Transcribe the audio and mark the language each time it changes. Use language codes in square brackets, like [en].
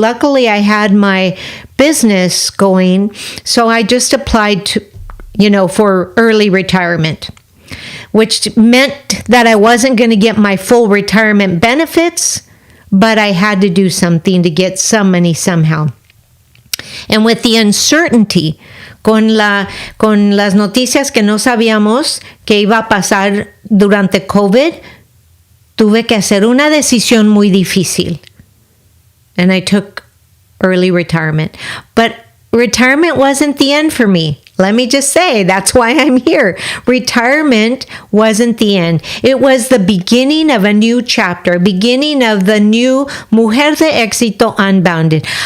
[en] Luckily, I had my business going. So I just applied to, for early retirement, which meant that I wasn't going to get my full retirement benefits, but I had to do something to get some money somehow. And with the uncertainty, [es] con las noticias que no sabíamos que iba a pasar durante COVID, tuve que hacer una decisión muy difícil. [en] And I took early retirement. But retirement wasn't the end for me. Let me just say, that's why I'm here. Retirement wasn't the end. It was the beginning of a new chapter, beginning of the new Mujer De Exito Unbounded.